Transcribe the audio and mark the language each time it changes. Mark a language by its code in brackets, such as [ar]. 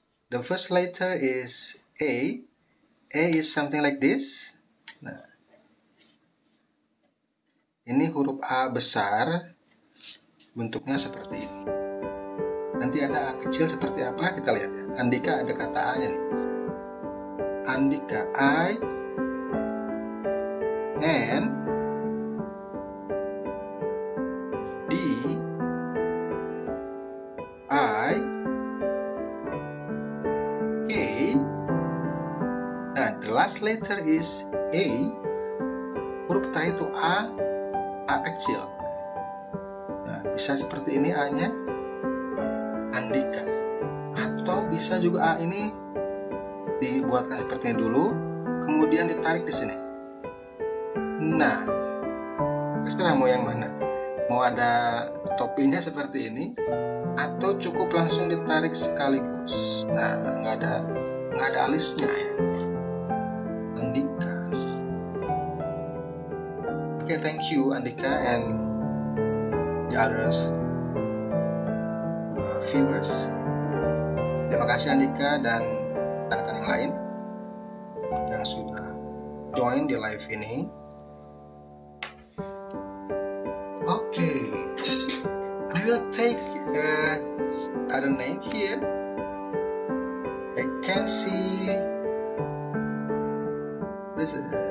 [en] The first letter is A. A is something like this. [id] Nah, ini huruf A besar, bentuknya seperti ini. Nanti ada A kecil seperti apa, kita lihat ya. Andika ada kata A-nya nih. Andika, I, N, D, I, K. [en] Nah, the last letter is A. [id] Huruf terakhir itu A kecil. Nah, bisa seperti ini A-nya, Andika. Atau bisa juga A ini dibuatkan seperti ini dulu, kemudian ditarik di sini. Nah, terserah mau yang mana. Mau ada topinya seperti ini, atau cukup langsung ditarik sekaligus. Nah, nggak ada alisnya ya. Andika. [en] Okay, thank you Andika and the others viewers. [id] Terima kasih Andika dan rekan-rekan yang lain yang sudah join di live ini. [en] Okay, I will take other name here. I can see what is it?